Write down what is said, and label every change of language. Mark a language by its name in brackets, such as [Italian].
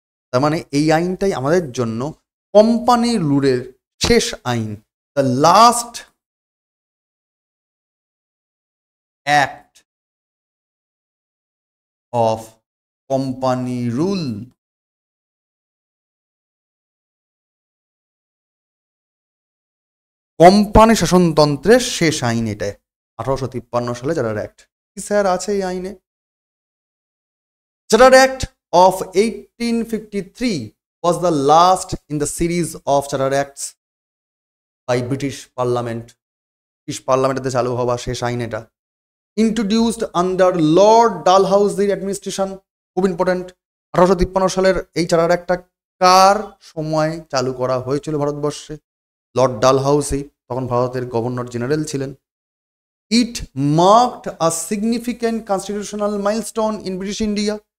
[Bangla] তার মানে এই আইনটাই আমাদের জন্য কোম্পানি রুলের শেষ আইন, [English] The last act of company rule. [Bangla] Company শাসনতন্ত্রের শেষ আইন এটা 1853 সালে চার্টার অ্যাক্ট। কি স্যার আছে এই আইনে? [English] Charter act of 1853 was the last in the series of charter acts by British Parliament. [Bangla] British পার্লামেন্টে চালু হওয়া শেষ আইন এটা। [English] Introduced under lord ডালহাউসির administration. [Bangla] খুব ইম্পর্টেন্ট। 1853 সালের এই চার্টার অ্যাক্টটা কার সময় চালু করা হয়েছিল ভারতবর্ষে? লর্ড ডালহাউসি, তখন ভারতের গভর্নর জেনারেল ছিলেন। [English] It marked a significant constitutional milestone in British India.